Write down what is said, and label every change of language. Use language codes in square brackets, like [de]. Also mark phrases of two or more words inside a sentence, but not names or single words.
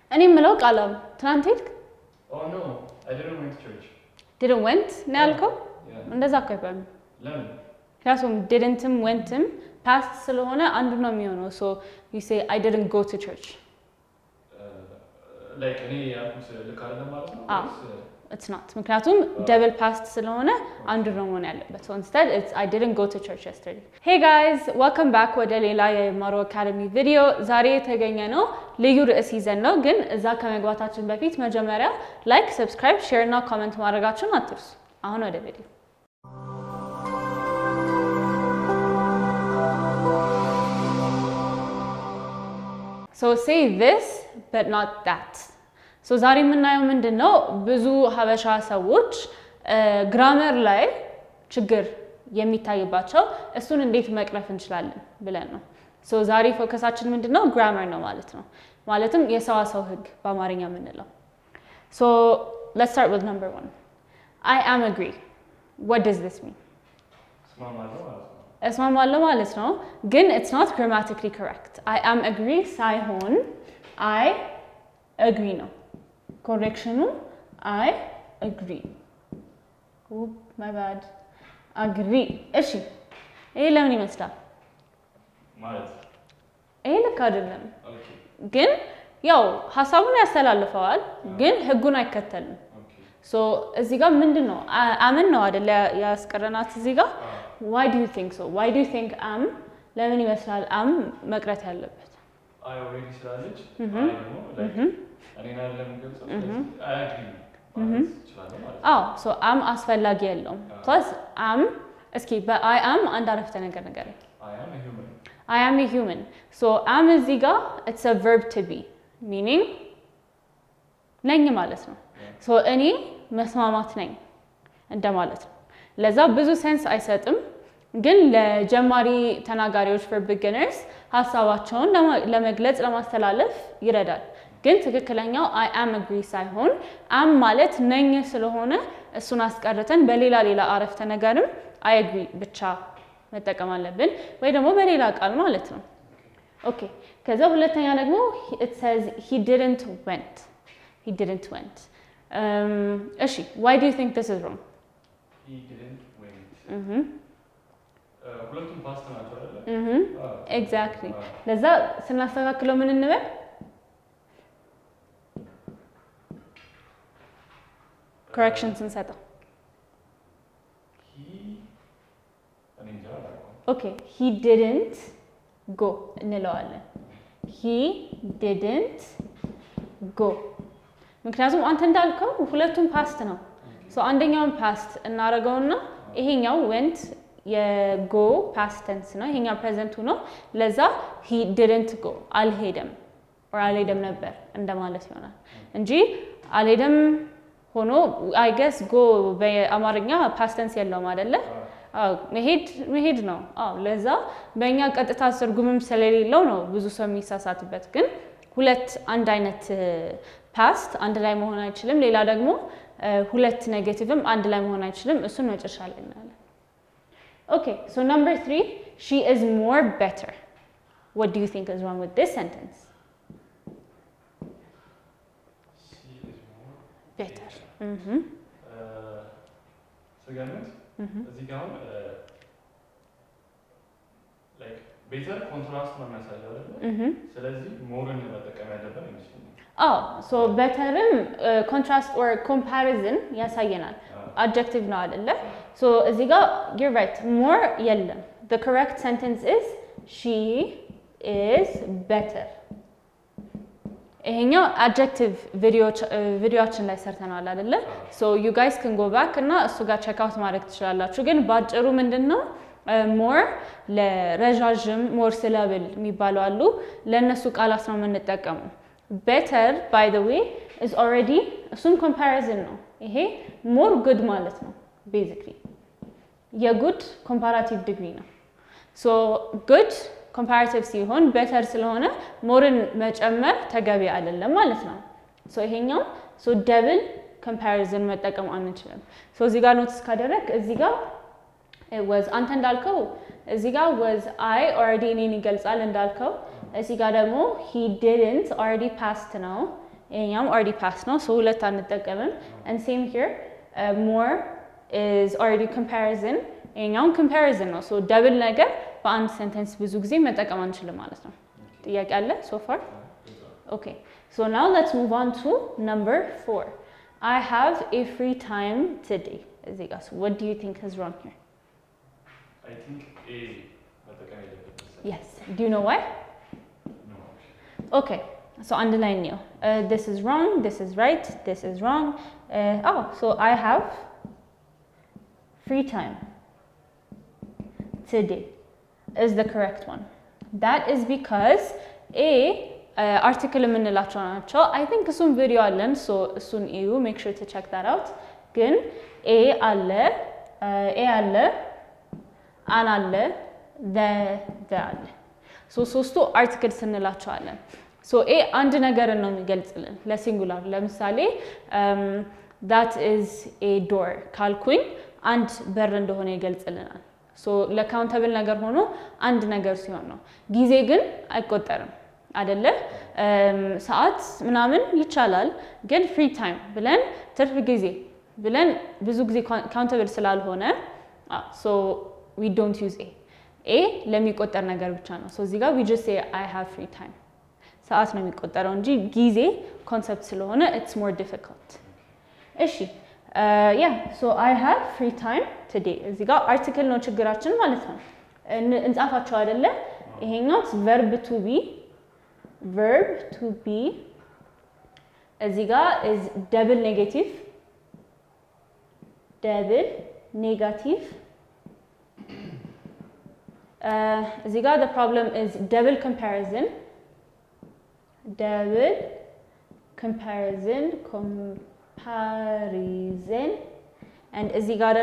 [am] እኔ የምለው ቃላም ትናንት ሄድክ? [en] Oh no, I didn't went to church. Didn't went [am] ነው ያልከው? እንደዛ እኮ አይባልም። ለምን? ምክንያቱም didn'tም went'ም past ስለሆነ አንዱ ነው የሚሆነው. [en] So you say I didn't go to church. [am] Like እኔ ያልኩት ልክ አይደለም ማለት ነው? [en] It's not. [am] ምክንያቱም [en] double past [am] ስለሆነ አንዱ ነው መሆን ያለበት. [en] So instead it's I didn't go to church yesterday. Hey guys, welcome back [am] ወደ ሌላ የማሮ አካዳሚ ቪዲዮ። ዛሬ የተገኘ ነው ልዩ ርዕስ ይዘን ነው ግን እዛ ከመግባታችን በፊት መጀመሪያ ላይክ፣ ሰብስክራይብ፣ ሼር እና ኮሜንት ማድረጋችሁን አትርሱ። አሁን ወደ ቪዲዮ [en] So say this but not that. [am] So ዛሬ የምናየው ምንድነው ብዙ ሀበሻ ሰዎች ግራመር ላይ ችግር የሚታይባቸው እሱን እንዴት መቅረፍ እንችላለን ብለን ነው። So ዛሬ ፎከሳችን ምንድነው ግራመር ነው ማለት ነው። ማለትም የሰዋሰው ህግ በአማርኛ የምንለው። [en] So let's start with number 1. I am agree. What does this mean? [am] እስማማለሁ ማለት ነው ግን [en] it's not grammatically correct. I am agree ሳይሆን I agree ነው. Correction I agree. Oh my bad. Agree. [am] እሺ ይሄ ለምን ይመስላል? ማለት ይሄ ልክ አይደለም። ግን ያው ሐሳቡን ያስተላልፈዋል ግን ህጉን አይከተልም። So እዚህ ጋር ምንድነው አምን ነው አይደል ያስቀረናት እዚህ ጋር [en] Why do you think so? Why do you think [am] ለምን ይመስላል መቅረት ያለበት? [en] I already ስላለች I know like [am] እኔና ለምግልጽ [en] I agree so [am] አስፈላጊ የለውም [en] plus እስኪ በI am [am] አንድ አረፍተ ነገር ነገር [en] I am a human so [am] እዚህ ጋር [en] it's a verb to be meaning [am] ነኝ ማለት ነው so እኔ መስማማት ነኝ እንደማለት ነው ለዛ ብዙ ሴንስ አይሰጥም ግን ለጀማሪ ተናጋሪዎች [en] for beginners [am] ሐሳባቸውን ለመግለጽ ለማስተላለፍ ይረዳል ግን ትክክለኛው [en] I am agree [am] ሳይሆን am ማለት ነኝ ስለሆነ እሱን አስቀርተን በሌላ አረፍተ ነገርም [en] I agree [am] ብቻ መጠቀም አለብን ወይ ደግሞ በሌላ ቃል ማለት ነው ኦኬ ከዛ ሁለተኛ ደግሞ [en] it says he didn't went [am] እሺ [en] why do you think this is wrong he didn't went [am] ሁለቱም ፓስት ናቸው አይደል exactly ለዛ ስናስተካክለው ምን እንበል corrections እንሰጣው [en] okay he didn't go [am] እንለዋለን [en] he didn't go [am] ምክንያቱም አንተ እንዳልከው ሁለቱም ፓስት ነው so አንደኛውን ፓስት እናረጋውና ይሄኛው went የጎ [en] past tense [am] ነው ይሄኛው present ነው ለዛ [en] he didn't go [am] አልሄደም or አልሄደም ነበር እንደማለት ይሆናል እንጂ አልሄደም ሆኖ [en] I guess go [am] በአማርኛ [en] past tense [am] የለውም አይደለ መሄድ ነው ለዛ በእኛ ቀጥታ ትርጉምም ስለሌለው ነው ብዙ ሰው የሚሳሳትበት ግን ሁለት አንድ አይነት past አንድ ላይ መሆን አይችልም ሌላ ደግሞ ሁለት ኔጌቲቭም አንድ ላይ መሆን አይችልም እሱን መጨረሻ ላይ እናያለን [en] Okay, so number 3, she is more better. What do you think is wrong with this sentence? She is more better. So Ganet, [am] እዚህ ጋር [en] like better contrast [am] ነው የሚያሳየው አይደል? ስለዚህ more ን መጠቀም ያለብን ይመስለኛል። [en] So betterም contrast or comparison ያሳየናል. [am] Adjective ነው አይደለ? So እዚህ ጋር [en] you're right more [am] የለም. [en] The correct sentence is she is better. [am] ይሄኛው adjective ቪዲዮአችን ላይ ሰርተናል አይደለ? [en] So you guys can go back [am] እና እሱ ጋር [en] check out [am] ማድረግ ትችላላችሁ ግን ባጭሩ ምንድነው more ለረጃጅም [en] more syllable [am] የሚባሉ አሉ ለነሱ ቃላት ነው የምንጠቀመው [en] better by the way is already [am] እሱም comparison ነው ይሄ [en] more good [am] ማለት ነው basically የ [en] good comparative [am] degree ነው so good comparative ሲሆን better ስለሆነ moreን መጨመር ተገቢ አይደለም ማለት ነው so ይሄኛው [en] so double comparison [am] መጠቀም አንችልም so እዚህ ጋር ኖትስ ካደረክ እዚህ ጋር [en] it was [am] አንተ እንዳልከው እዚህ ጋር [en] was I already [am] እኔን ይገልጻል እንዳልከው እዚህ ጋር ደግሞ [en] he didn't already past [am] ነው ይሄኛውም [en] already past [am] ነው so ሁለት አንጠቀምም [en] and same here more is already comparison [am] ይሄኛውም comparison ነው so double ነገር በአንድ sentence ብዙ ጊዜ መጠቀም አንችልም ማለት ነው ጥያቄ አለ [en] so far okay so now let's move on to number 4 I have a free time today so what do you think is wrong here I think A yes do you know why no okay so underline new this is wrong this is right this is wrong so I have free time today is the correct one that is because A article [am] የምንላቸው ናቸው [en] I think [am] እሱን ቪዲዮ አለን [en] so [am] እሱን እዩ [en] make sure to check that out [am] ግን A አለ አለ an አለ the አለ so ሶስቱ articles እንላቸዋለን so A አንድ ነገር ነው የሚገልጽልን ለሲንጉላር ለምሳሌ [en] that is a door [am] ካልኩኝ አንድ በር እንደሆነ ይገልጽልናል so ለካውንተብል ነገር ሆኖ አንድ ነገር ሲሆን ነው ጊዜ ግን አይቆጠርም አይደለ ሰዓት ምናምን ይቻላል ግን [en] free time [am] ብለን ትርፍ ጊዜ ብለን ብዙ ጊዜ ካውንተብል ስላልሆነ [en] so we don't use A [am] ለሚቆጠር ነገር ብቻ ነው so እዚህ ጋር [en] we just say I have free time [am] ሰዓት ነው የሚቆጠረው እንጂ ጊዜ ኮንሰፕት ስለሆነ [en] it's more difficult [am] እሺ [en] yeah so I have free time today [am] እዚህ ጋር article ነው ችግራችን ማለት ነው እንጻፋቸው አይደለ ይሄኛው verb [en] to be [am] እዚህ ጋር [en] is double negative [am] እዚህ ጋር [en] the problem is double comparison and [am] እዚህ ጋር